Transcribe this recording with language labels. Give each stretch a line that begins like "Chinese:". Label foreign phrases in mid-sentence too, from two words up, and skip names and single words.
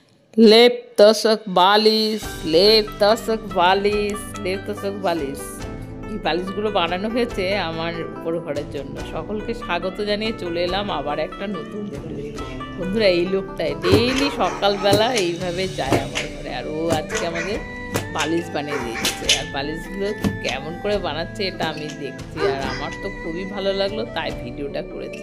Bangla: লেপ তোশক বালিশ লেপ তোশক বালিশ লেপ তোশক বালিশ लेप तोशक बालिश এই বালিশগুলো বানানো হয়েছে আমার উপর ঘরের জন্য। সকলকে স্বাগত জানিয়ে চলে এলাম আবার একটা নতুন ভিডিও। বন্ধুরা, এই লোকটাই ডেইলি সকালবেলা এইভাবে যায় আমার ঘরে, আর ও আজকে আমাদের বালিশ বানিয়ে দিচ্ছে। আর বালিশগুলো কেমন করে বানাচ্ছে এটা আমি দেখছি, আর আমার তো খুবই ভালো লাগলো, তাই ভিডিওটা করেছি।